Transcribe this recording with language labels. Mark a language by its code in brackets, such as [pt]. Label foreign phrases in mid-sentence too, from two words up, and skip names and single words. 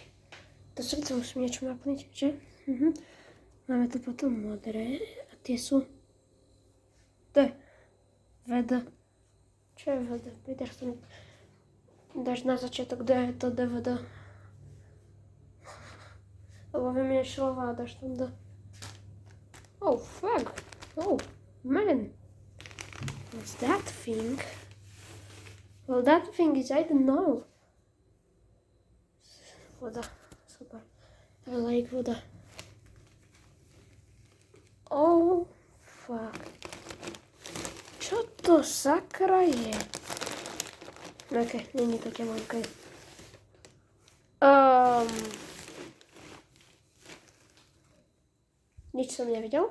[sk] To srdce musím niečo naplniť, že? Máme tu potom modré a tie sú... To je VD. Čo je VD? Pýtaš to dáš na začiatok D, je to DVD. Lebo vymienieš slova a dáš tam D. [en] Oh, fuck. Oh, man. What's that thing? Well, that thing is, I don't know. Voda. Super. I like voda. Oh, fuck. [sk] Čo to sakra je? OK, není také veľké. Nič som nevidel.